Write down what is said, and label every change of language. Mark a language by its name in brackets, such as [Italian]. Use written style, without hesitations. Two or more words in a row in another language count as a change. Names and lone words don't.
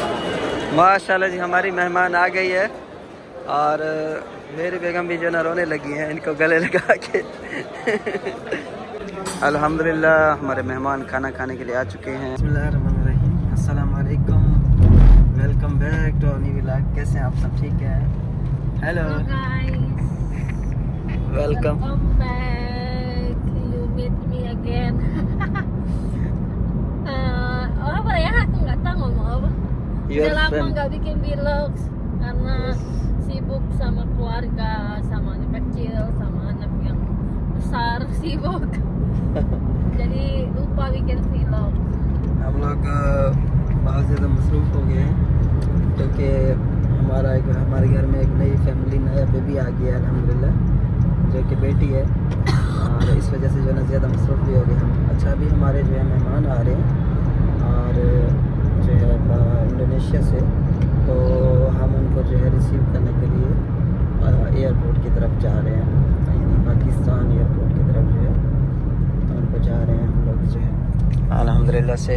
[Hindi] माशाल्लाह जी हमारी मेहमान आ गई है और मेरी बेगम भी जो ना रोने लगी हैं इनको गले लगा के। अल्हम्दुलिल्लाह हमारे मेहमान खाना खाने के लिए आ चुके हैं। [Arabic] بسم الله الرحمن الرحيم، السلام عليكم, [English] welcome back to new vlog. [Hindi] कैसे हैं आप सब? ठीक है। हेलो [English] guys, वेलकम। welcome back. You meet me again. [Indonesian] Apa ya? Aku nggak tahu ngomong apa. [English] Your [Indonesian] Udah lama [English] friend. [Indonesian] nggak bikin vlogs karena sibuk sama keluarga, sama anak kecil, sama anak yang besar sibuk. Jadi lupa bikin vlog. [Hindi] हम लोग बहुत ज़्यादा मसरूफ़ हो गए हैं क्योंकि हमारे घर में एक नई फैमिली, नया बेबी आ गया है अल्हम्दुलिल्लाह, जो कि बेटी है, और इस वजह से जो है ना ज़्यादा मसरूफ़ भी हो गए हम। अच्छा अभी हमारे जो है मेहमान आ रहे हैं और जो है इंडोनेशिया से, तो हम उनको जो है रिसीव करने के लिए एयरपोर्ट की तरफ जा रहे हैं, यानी पाकिस्तान एयरपोर्ट की तरफ जो है उनको जा रहे हैं हम लोग जो है अल्हम्दुलिल्लाह से।